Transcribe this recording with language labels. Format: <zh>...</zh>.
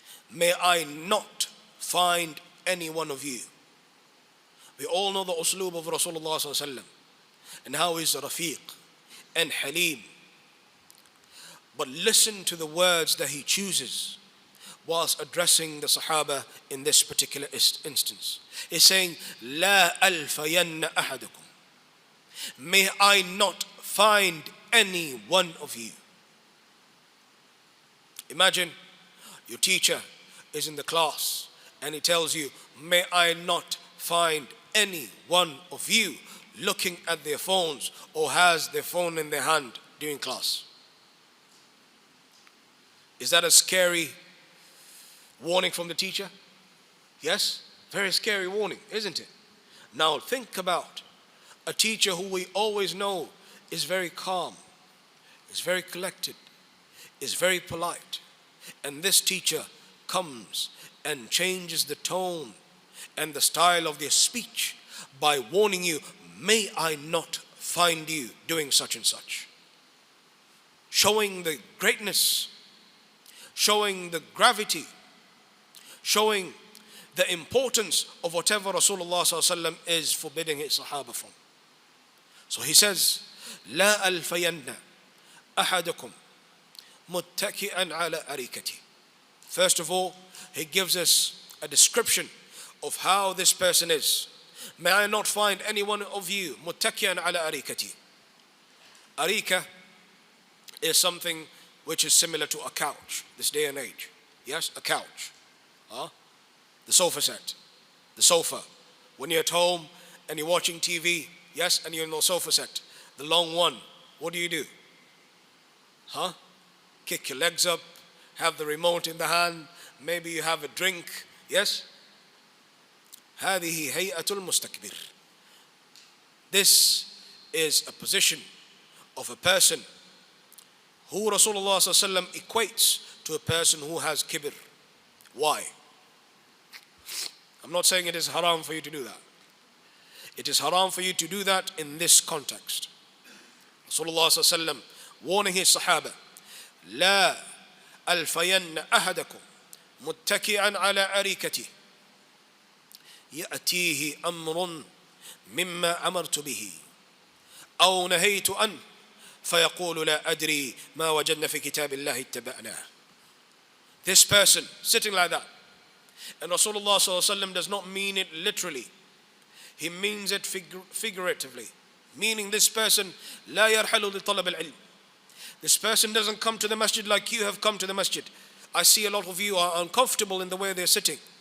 <en>May I not find any one of you. We all know the usloob of Rasulullah sallallahu alayhi wasallam and how he's Rafiq and Halim. But listen to the words that he chooses whilst addressing the Sahaba in this particular instance. He's saying,</en> <ar>لا ألفين أحدكم.</ar> <en>May I not find any one of you. Imagine your teacher is in the class and he tells you, may I not find any one of you looking at their phones or has their phone in their hand during class. Is that a scary warning from the teacher? Yes, very scary warning, isn't it? Now think about A teacher who we always know is very calm, is very collected, is very polite. And this teacher comes and changes the tone and the style of their speech by warning you, may I not find you doing such and such. Showing the greatness, showing the gravity, showing the importance of whatever Rasulullah ﷺ is forbidding his Sahaba from. So he says,</en> <ar>لا ألفين أحدكم متكئا على أريكتي.</ar> <en>First of all, he gives us a description of how this person is. May I not find any one of you</en> <ar>متكئا على أريكتي.</ar> <en>Arika is something which is similar to a couch this day and age. Yes, a couch. The sofa set, the sofa. When you're at home and you're watching TV, yes, and you're in the sofa set, the long one, what do? Kick your legs up, have the remote in the hand, maybe you have a drink, yes?</en> <ar>هذه هيئة المستكبر.</ar> <en>This is a position of a person who Rasulullah ﷺ equates to a person who has kibr. Why? I'm not saying it is haram for you to do that. It is haram for you to do that in this context. Rasulullah ﷺ warning his Sahaba,</en> <ar>لا ألفين أحدكم متكئا على أريكتي يأتيه أمر مما أمرت به أو نهيت عنه فيقول لا أدري ما وجدنا في كتاب الله اتبعناه.</ar> <en>This person sitting like that, and Rasulullah ﷺ does not mean it literally, he means it figuratively, meaning this person</en> <ar>لا يرحل لطلب العلم.</ar> <en>This person doesn't come to the masjid like you have come to the masjid. I see a lot of you are uncomfortable in the way they're sitting.</en>